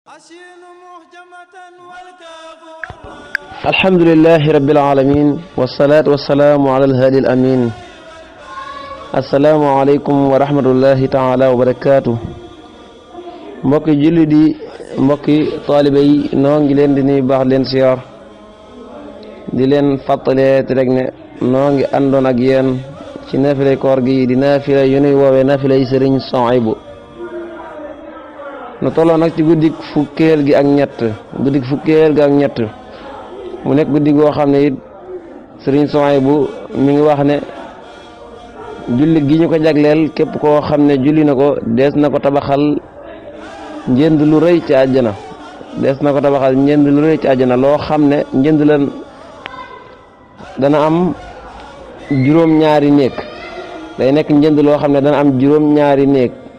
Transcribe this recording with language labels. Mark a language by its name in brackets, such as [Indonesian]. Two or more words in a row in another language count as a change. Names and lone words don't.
[Arabic] الحمد لله رب العالمين والصلاة والسلام على الهادي الأمين السلام عليكم ورحمة الله تعالى وبركاته [Wolof] mbokki julli di mbokki taalibe yi noo ngi leen di nuyu baax leen siyaar di leen fàttalee rek ne noo ngi àndoon ak yéen ci naafila koor gi di naafila yu ñuy woowee naafila yi Sëriñ Suhaybu nu tolloo nag ci guddik fukkeel gi ak ñett mu nekk guddi goo xam ne it Sëriñ Suhaybu mi ngi wax ne julli gi ñu ko jagleel képp koo xam ne julli na ko dees na ko tabaxal njënd lu rëy ci àjjana loo xam ne njënd la dana am juróom-ñaari néeg day nekk njënd loo xam ne dana am juróom-ñaari néeg